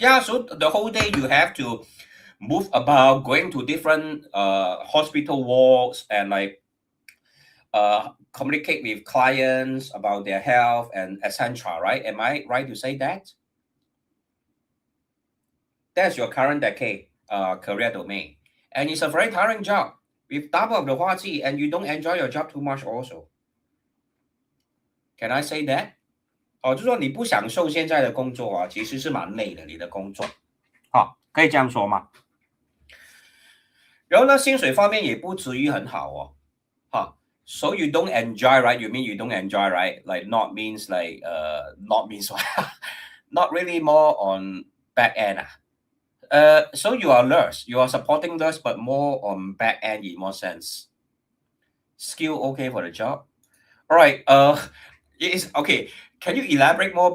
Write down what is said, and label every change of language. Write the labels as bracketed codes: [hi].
[en] Yeah, so the whole day you have to move about, going to different hospital wards, and like communicate with clients about their health and etc. Right? Am I right to say that? That's your current decade career domain, and it's a very tiring job with double of the 花季, and you don't enjoy your job too much also. Can I say that? [zh] 就说你不享受现在的工作啊，其实是蛮累的，你的工作，可以这样说吗？然后呢，薪水方面也不至于很好哦， [en] So you don't enjoy, right? You mean you don't enjoy, right? Like not means like not means what? Not really more on back end. So you are nurse, you are supporting nurse, but more on back end in more sense. Skill okay for the job. All right. It is okay. Can you elaborate more?